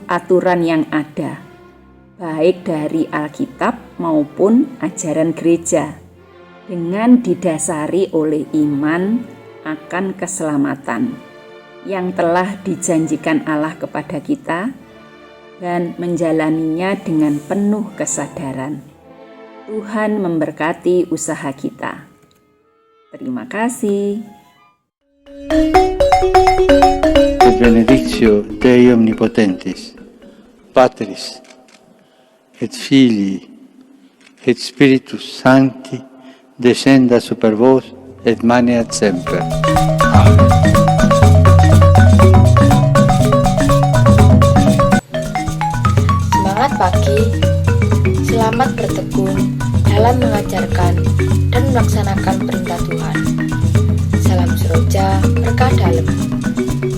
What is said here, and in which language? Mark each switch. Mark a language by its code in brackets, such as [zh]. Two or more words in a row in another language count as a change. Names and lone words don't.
[id] aturan yang ada, baik dari Alkitab maupun ajaran gereja, dengan didasari oleh iman akan keselamatan yang telah dijanjikan Allah kepada kita dan menjalaninya dengan penuh kesadaran. Tuhan memberkati usaha kita. Terima kasih. [la] Et benedictio Dei Omnipotentis, Patris, et Filii, et Spiritus Sancti, descenda super vos, et maneat semper. Amen. [id] Semangat pagi, selamat bertekun dalam mengajarkan dan melaksanakan perintah Tuhan. Salam Seroja, berkah dalam.